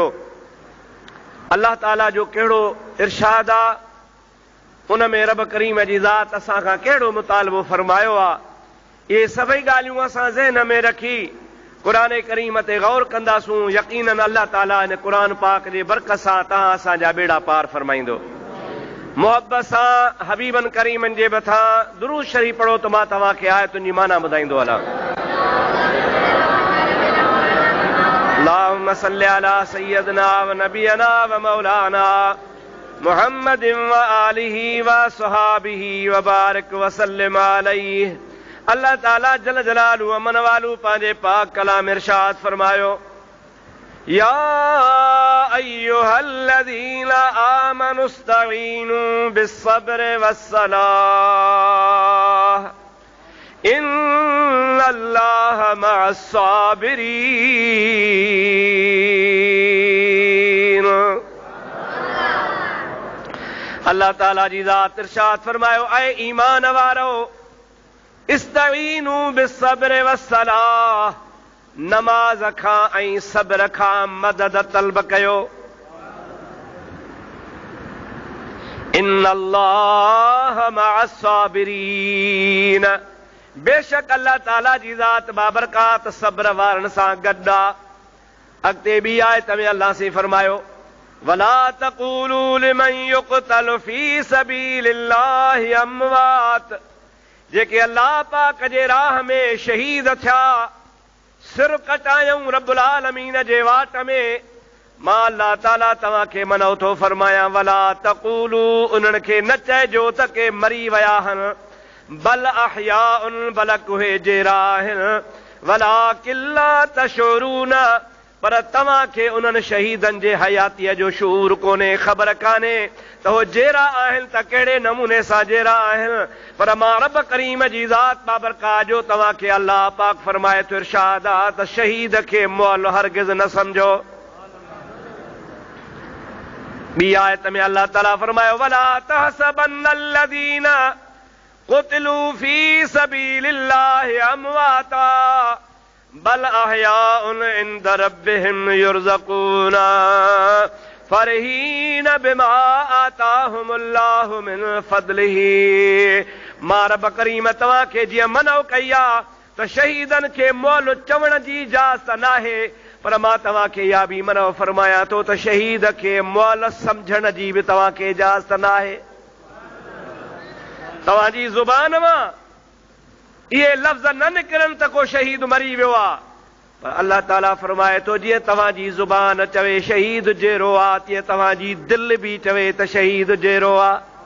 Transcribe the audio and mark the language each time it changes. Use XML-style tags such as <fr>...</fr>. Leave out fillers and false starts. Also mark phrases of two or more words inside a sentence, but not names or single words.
<sd>अल्लाह ताला जो कहिड़ो इरशाद आहे, उन में रब करीम जी ज़ात असां खां कहिड़ो मुतालबो फरमायो आहे, इहे सभई ॻाल्हियूं असां ज़हन में रखी क़ुरान करीम ते गौर कंदासूं। यकीनन अल्लाह ताला इन क़ुरान पाक जे बरकत सां तव्हां असांजा बेड़ा पार फरमाईंदो। मोहब्बत सां हबीबन करीमन जे मथां दुरूद शरीफ़ पढ़ो त मां तव्हांखे आयतुनि जी माना ॿुधाईंदो हलां।</sd> <ar>اللهم صل على سيدنا ونبينا ومولانا محمد وآله وصحابه وبارك وسلم عليه.</ar> <sd>अल्लाह ताला</sd> <ar>جل جلاله</ar> <sd>अमन वालू पंहिंजे पाक कलाम इरशाद फरमायो,</sd> <ar>يا أيها الذين آمنوا استعينوا بالصبر والصلاة إن الله مع الصابرين.</ar> <sd>अल्लाह ताला जी ज़ात इरशाद फरमायो, ऐ ईमान वारो</sd> <ar>استعينوا بالصبر والصلاة,</ar> <sd>नमाज खां ऐं सब्र खां मदद तलब कयो।</sd> <ar>إن الله مع الصابرين,</ar> <sd>बेशक अल्लाह ताला जी ज़ात बाबरकात सब्र वारनि सां गॾु आहे। अॻिते ॿी आयत में अल्लाह से फरमायो,</sd> <ar>ولا تقولوا لمن يقتل في سبيل الله أموات, जेके अल्लाह पाक जे राह</ar> <sd>में शहीद थिया, सिर कटायूं रब्बुल आलमीन जे वाट में, मां अल्लाह ताला तव्हांखे मनो थो फरमायां,</sd> <ar>ولا تقولوا,</ar> <sd>उन्हनि खे न चइजो त के मरी विया आहिनि,</sd> <ar>بل أحياء,</ar> <sd>बलक उहे जेरा आहिनि,</sd> <ar>ولكن لا تشعرون,</ar> <sd>पर तव्हांखे उन्हनि शहीदनि जे हयातीअ जो शूर कोन्हे, ख़बर कान्हे त हो जेरा आहिनि त कहिड़े नमूने सां जेरा आहिनि। पर मां रब करीम जी ज़ात बाबरकात जो तव्हांखे अल्लाह पाक फरमाए थो, इरशाद आहे त शहीद खे मुअल हरगिज़ न सम्झो। ॿी आयत में अल्लाह ताला फरमायो,</sd> <ar>ولا تحسبن الذين قتلوا في سبيل الله أمواتا بل أحياء عند ربهم يرزقون فرحين بما آتاهم الله من فضله.</ar> <sd>मां रब करीम तव्हांखे जीअं मनो कई आहे त शहीदनि खे मुअल चवण जी इजाज़त नाहे, पर मां तव्हांखे इहा बि मनो फरमायां थो त शहीद खे मुअल सम्झण जी बि तव्हांखे इजाज़त नाहे। तव्हांजी ज़ुबान मां इहे लफ़्ज़ न निकिरनि त को शहीद मरी वियो आहे, पर अल्लाह ताला फरमाए थो, जीअं तव्हांजी ज़ुबान चवे शहीद जहिड़ो आहे, तीअं तव्हांजी दिलि बि चवे त शहीद जहिड़ो आहे।</sd>